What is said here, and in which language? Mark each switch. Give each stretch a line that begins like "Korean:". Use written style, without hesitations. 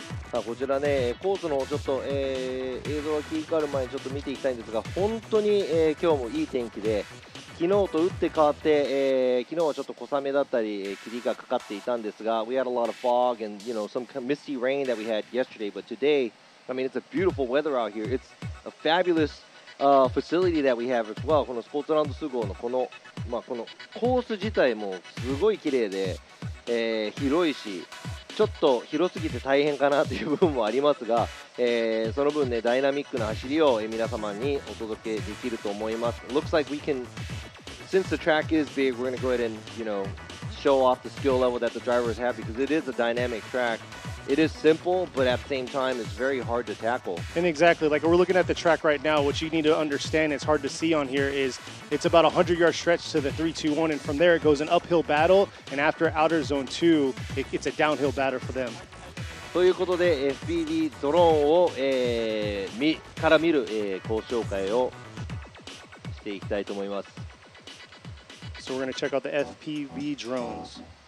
Japanese: さあこちらね、コースのちょっと、映像が切り替わる前にちょっと見ていきたいんですが、本当に、今日もいい天気で、昨日と打って変わって、昨日はちょっと小雨だったり、霧がかかっていたんですが、
English: We had a lot of fog and some misty rain that we had yesterday, but today, I mean, it's a beautiful weather out here. It's a fabulous facility that we have as well.
Japanese: このスポーツランドスゴーのこのコース自体もすごい綺麗で、広いし、ちょっと広すぎて大変かなという部分もありますが、その分ね、ダイナミックな走りを、皆様にお届けできると思います。
English: Looks like we can, since the track is big, we're going to go ahead and, show off the skill level that the drivers have because it is a dynamic track. It is simple, but at the same time, it's very hard to tackle. And exactly, like we're looking at the track right now, what you need to understand, it's hard to see on here, is it's about a 100-yard stretch to the 3-2-1, and from there it goes an uphill battle, and after outer zone 2, it's a downhill battle for them.
Japanese: ということで、FPV ドローンを、から見る、コース紹介をしていきたいと思います。
English: So we're going to check out the FPV drones.